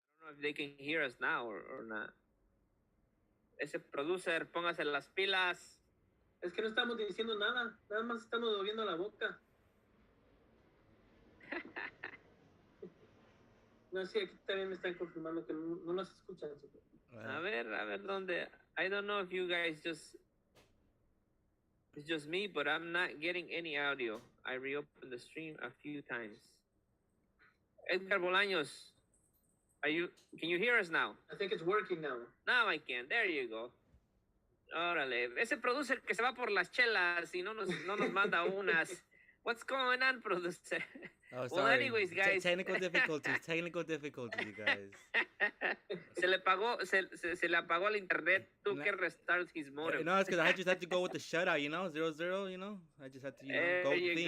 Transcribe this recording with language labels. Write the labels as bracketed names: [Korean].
[English] if they can hear us now or not. [Spanish] Ese producer, póngase las pilas. Es que no estamos diciendo nada. Nada más estamos moviendo la boca. No, sí, aquí también me están confirmando que no nos escuchan. A ver, ¿dónde? [English] I don't know if you guys just... It's just me, but I'm not getting any audio. I reopened the stream a few times. Edgar Bolaños, can you hear us now? I think it's working now. Now I can. There you go. Órale. [Spanish] Ese producer que se va por las chelas y no nos manda unas. [English] What's going on, producer? Oh, well, sorry. anyways, guys. Technical difficulties, you guys. [Spanish] se le apagó el internet. Tuvo que [English] restart his modem. No, it's because I just had to go with the shutout, 0-0, I just had to, go with the theme.